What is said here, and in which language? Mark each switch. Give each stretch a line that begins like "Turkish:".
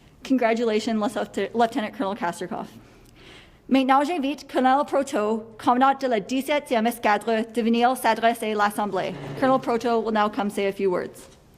English: Congratulations, Lieutenant Colonel Kasterkoff.
French: Maintenant, j'invite Colonel Proto, commandant de la 17e escadre, de venir s'adresser à l'Assemblée.
English: Colonel Proto will now come say a few words.